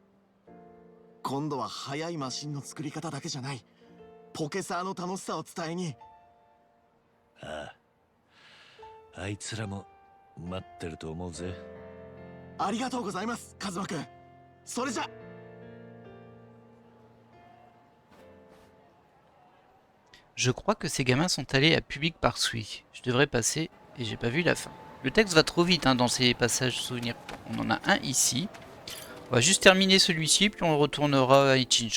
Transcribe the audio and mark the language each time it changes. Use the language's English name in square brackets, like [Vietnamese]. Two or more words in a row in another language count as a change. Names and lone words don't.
[Japanese] 今度は速いマシンの作り方だけじゃない、ポケサーの楽しさを伝えに。ああ、あいつらも待ってると思うぜ。ありがとうございます、カズマくん。それじゃ。 [French] Je crois que ces gamins sont allés à Public Parksui. Je devrais passer et j'ai pas vu la fin. Le texte va trop vite hein, dans ces passages souvenirs. On en a un ici. On va juste terminer celui-ci puis on retournera à Ichinjo.